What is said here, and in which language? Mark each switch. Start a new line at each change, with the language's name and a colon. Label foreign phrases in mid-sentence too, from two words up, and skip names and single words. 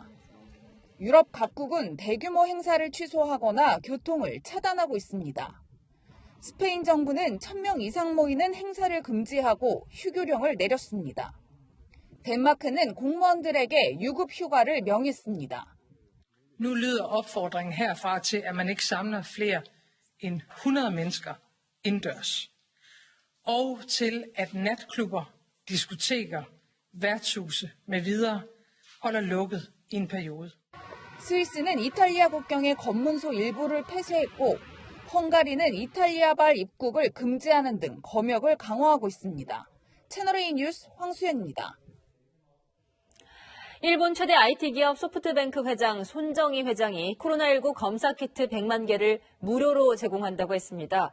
Korean: 유럽 각국은 대규모 행사를 취소하거나 교통을 차단하고 있습니다. 스페인 정부는 1,000명 이상 모이는 행사를 금지하고 휴교령을 내렸습니다. 덴마크는 공무원들에게 유급 휴가를 명했습니다.
Danish: Nu lyder opfordringen herfra til, at man ikke samler flere end 100 mennesker indendørs. Og til, at natklubber, diskoteker, værtshuse med videre holder lukket i en periode.
Korean: 스위스는 이탈리아 국경의 검문소 일부를 폐쇄했고 헝가리는 이탈리아발 입국을 금지하는 등 검역을 강화하고 있습니다. 채널A 뉴스 황수연입니다. 일본 최대 IT 기업 소프트뱅크 회장 손정희 회장이 코로나19 검사 키트 100만 개를 무료로 제공한다고 했습니다.